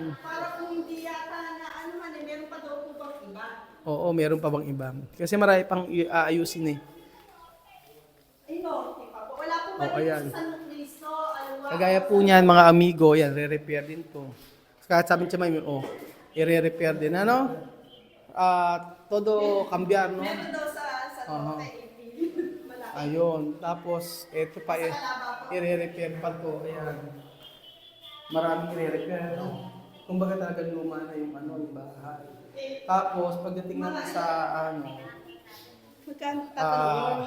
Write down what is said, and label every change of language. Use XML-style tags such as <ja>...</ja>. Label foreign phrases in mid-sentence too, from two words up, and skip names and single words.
<tl>Para kung hindi yata na meron pa daw po bang iba? Oo, meron pa bang iba? Kasi marami pang aayusin eh. Ay no, hindi pa po. Wala po ba Oo, dito ayan. sa San Cristo? Kagaya po niyan mga amigo, yan, re-repair din to. Kaya sabi niya may i-re-repair din. Ano?</tl> <es>Todo cambiar, no?</es> <tl>Meron daw sa Aha. Malaki. Ayun. Tapos, ito pa, i-re-repair pa to. Ayan. Maraming i-re-repair, no? Kumbaga talaga luma na yung yung bahay. Tapos, pagdating natin sa Magkano tatanong mo</tl>